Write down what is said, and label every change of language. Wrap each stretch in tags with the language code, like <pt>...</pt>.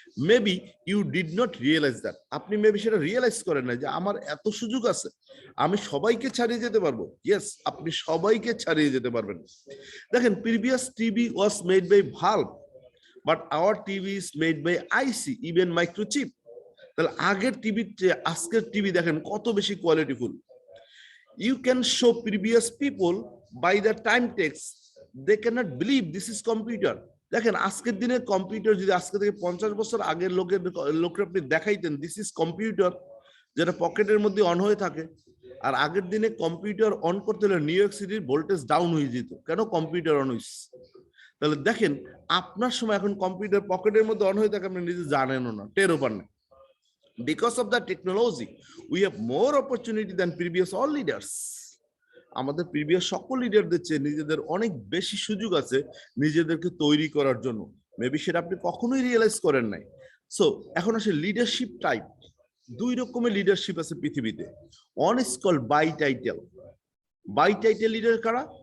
<en>maybe you did not realise that,</en> <bn>আপনি maybe সেটা realise করেন না যে আমার এত সুযোগ আছে, আমি সবাইকে ছাড়িয়ে যেতে পারবো।</bn> <en>yes,</en> <bn>আপনি সবাইকে ছাড়িয়ে যেতে পারবেন। দেখেন,</bn> <en>Previous TV was made by valve, but our TV is made by IC, even microchip.</en> <bn>তাহলে আগের টিভির চেয়ে আজকের টিভি দেখেন কত বেশি কোয়ালিটিফুল।</bn> <en>You can show previous people by the time text, they cannot believe this is computer.</en> <bn>দেখেন আজকের দিনে কম্পিউটার যদি আজকে থেকে 50 বছর আগের লোককে আপনি দেখাইতেন</bn> <en>this is computer,</en> <bn>যেটা পকেটের মধ্যে অন হয়ে থাকে, আর আগের দিনে কম্পিউটার অন করতে হলে নিউ ইয়র্ক সিটির ভোল্টেজ ডাউন হয়ে যেত, কেন? কম্পিউটার অন হয়েছে। তাহলে দেখেন আপনার সময় এখন কম্পিউটার পকেটের মধ্যে অন হয়ে থাকে, আপনি নিজে জানেনও না, টেরও পান না।</bn> <en>Because of the technology, we have more opportunity than previous all leaders.</en> <bn>আমাদের প্রিভিয়াস সকল লিডারদের চেয়ে নিজেদের অনেক বেশি সুযোগ আছে নিজেদেরকে তৈরি করার জন্য। মেবি সেটা আপনি কখনোই রিয়েলাইজ করেন নাই। সো এখন আসে লিডারশিপ টাইপ। দুই রকমের লিডারশিপ আছে পৃথিবীতে।</bn> <en>One is called by title. By title</en> <bn>leader কারা?</bn>